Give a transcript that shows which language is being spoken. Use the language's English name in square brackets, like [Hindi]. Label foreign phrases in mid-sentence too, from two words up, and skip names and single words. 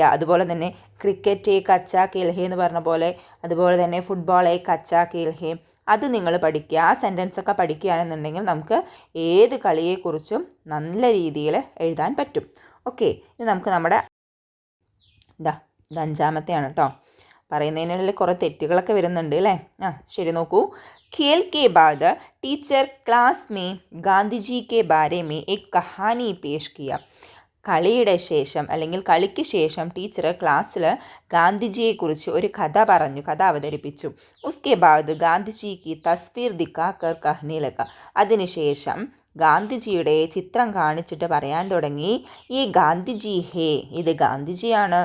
[Malayalam] അതുപോലെ തന്നെ ക്രിക്കറ്റ് [Hindi] एक अच्छा खेल है [Malayalam] എന്ന് പറഞ്ഞ പോലെ, അതുപോലെ തന്നെ ഫുട്ബോൾ [Hindi] एक अच्छा खेल है, [Malayalam] അത് നിങ്ങൾ പഠിക്കുക. ആ സെൻറ്റൻസൊക്കെ പഠിക്കുകയാണെന്നുണ്ടെങ്കിൽ നമുക്ക് ഏത് കളിയെക്കുറിച്ചും നല്ല രീതിയിൽ എഴുതാൻ പറ്റും. ഓക്കെ. ഇനി നമുക്ക് നമ്മുടെ ഇത് 5ാമത്തെയാണ് കേട്ടോ. പറയുന്നതിനുള്ളിൽ കുറേ തെറ്റുകളൊക്കെ വരുന്നുണ്ട് അല്ലേ? ശരി, നോക്കൂ. [Hindi] खेल के बाद टीचर क्लास में गांधी जी के बारे में एक कहानी पेश किया. [Malayalam] കളിയുടെ ശേഷം അല്ലെങ്കിൽ കളിക്ക് ശേഷം ടീച്ചർ ക്ലാസ്സിൽ ഗാന്ധിജിയെക്കുറിച്ച് ഒരു കഥ അവതരിപ്പിച്ചു. [Hindi] उसके बाद गांधीजी की तस्वीर दिखाकर कहने लगा. [Malayalam] അതിനുശേഷം ഗാന്ധിജിയുടെ ചിത്രം കാണിച്ചിട്ട് പറയാൻ തുടങ്ങി, ഈ ഗാന്ധിജി ഹേ, ഇത് ഗാന്ധിജിയാണ്.